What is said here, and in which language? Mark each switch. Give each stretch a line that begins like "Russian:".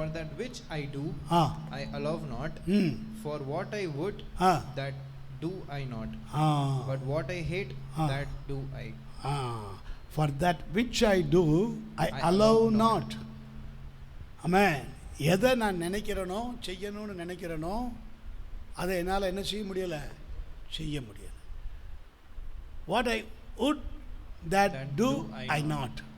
English: For that which I do, I allow not. For what I would, that do I not. But what I hate, that do I. For that which I do, I allow not. Amen.
Tamil: எதை நான் நினைக்கிறேனோ செய்யணும்னு நினைக்கிறேனோ அதை என்னால் என்ன செய்ய முடியலை, செய்ய முடியலை.
English: What I would, that do I not.